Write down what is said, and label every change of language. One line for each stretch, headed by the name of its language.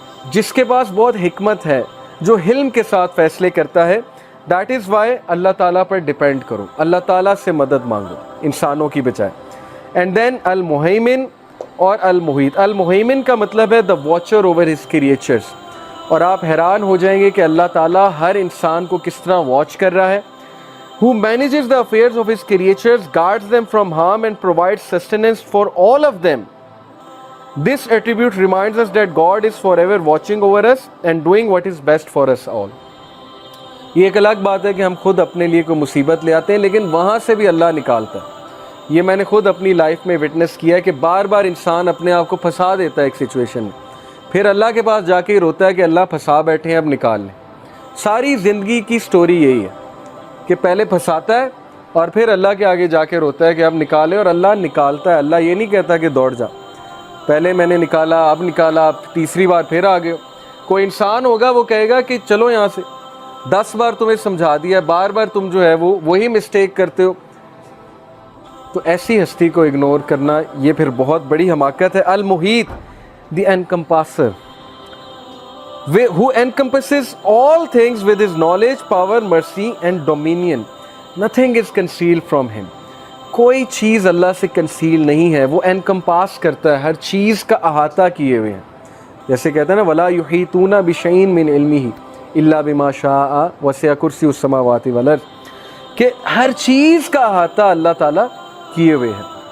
Urdu: جس کے پاس بہت حکمت ہے، جو حلم کے ساتھ فیصلے کرتا ہے۔
English: that is why
Urdu: اللہ تعالیٰ پر ڈیپینڈ کرو، اللہ تعالیٰ سے مدد مانگو انسانوں کی بجائے۔ اینڈ دین المہیمن اور المحیط۔ المہیمن کا مطلب ہے
English: the watcher over his creatures,
Urdu: اور آپ حیران ہو جائیں گے کہ اللہ تعالیٰ ہر انسان کو کس طرح واچ کر رہا ہے۔
English: who manages the affairs of his creatures, guards them from harm and provides sustenance for all of them. This attribute reminds us that God is forever watching over us and doing what is best for us all.
Urdu: یہ ایک الگ بات ہے کہ ہم خود اپنے لیے کوئی مصیبت لے آتے ہیں، لیکن وہاں سے بھی اللہ نکالتا ہے۔ یہ میں نے خود اپنی لائف میں وٹنس کیا ہے کہ بار بار انسان اپنے آپ کو پھنسا دیتا ہے ایک سچویشن میں، پھر اللہ کے پاس جا کے روتا ہے کہ اللہ پھنسا بیٹھے ہیں، اب نکال لیں۔ ساری زندگی کی سٹوری یہی ہے کہ پہلے پھنساتا ہے اور پھر اللہ کے آگے جا کے روتا ہے کہ اب نکالے، اور اللہ نکالتا ہے۔ اللہ یہ نہیں کہتا کہ دوڑ جا، پہلے میں نے نکالا، اب نکالا، اب تیسری بار پھر آ گئے۔ کوئی انسان ہوگا وہ کہے گا کہ چلو یہاں سے، 10 بار تمہیں سمجھا دیا، بار بار تم جو ہے وہی مسٹیک کرتے ہو۔ تو ایسی ہستی کو اگنور کرنا یہ پھر بہت بڑی حماقت ہے۔ المحیط دی انکمپاسر،
English: who encompasses all things with his knowledge, power, mercy and dominion. Nothing is concealed from him.
Urdu: کوئی چیز اللہ سے کنسیل نہیں ہے، وہ انکمپاس کرتا ہے، ہر چیز کا احاطہ کیے ہوئے ہیں۔ جیسے کہتے ہیں نا
Arabic: وَلَا يُحِيطُونَ بِشَيْءٍ مِّنْ عِلْمِهِ إِلَّا بِمَا شَاءَ وَسِعَ كُرْسِيُّهُ السَّمَاوَاتِ وَالْأَرْضِ،
Urdu: کہ ہر چیز کا احاطہ اللہ تعالیٰ کیے ہوئے ہے۔